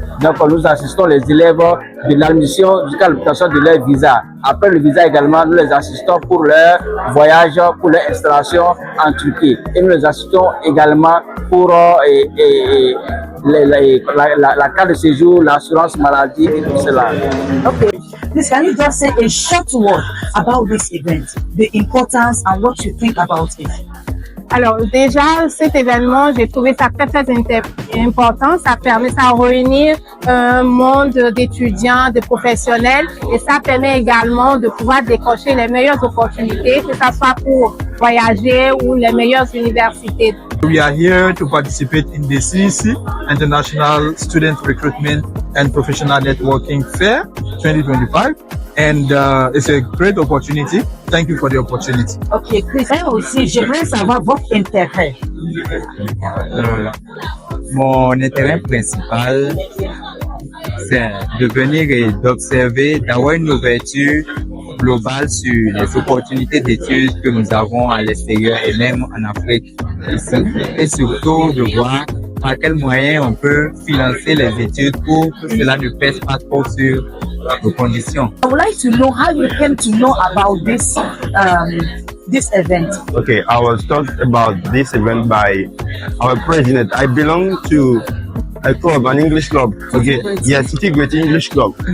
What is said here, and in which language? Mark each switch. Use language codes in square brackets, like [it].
[fr] Donc nous assistons les élèves de l'admission jusqu'à l'obtention de leur visa. Après le visa également, nous les assistons pour leur voyage, pour leur installation en Turquie. Et nous les assistons également pour la carte de séjour, l'assurance maladie et tout cela. [en] Okay. Please, can you just say a short word about this event, the importance and what you think about it? [fr] Alors déjà, cet événement, j'ai trouvé ça très important. Ça permet de réunir un monde d'étudiants, de professionnels, et ça permet également de pouvoir décrocher les meilleures opportunités, que ce soit pour voyager ou les meilleures universités. [en] We are here to participate in the CEC International Student Recruitment and Professional Networking Fair 2025, and it's a great opportunity. Thank you for the opportunity. [fr] Ok, Chris, aussi, j'aimerais savoir votre intérêt. Mon intérêt principal, c'est de venir et d'observer, d'avoir une ouverture globale sur les opportunités d'études que nous avons à l'extérieur et même en Afrique. Et surtout de voir par quels moyens on peut financer les études pour que cela ne pèse pas trop sur nos conditions. [en] I would like to know how you came to know about this event. Okay, I was taught about this event by our president. I belong to a club, an English club. Okay, yes, City Great English Club.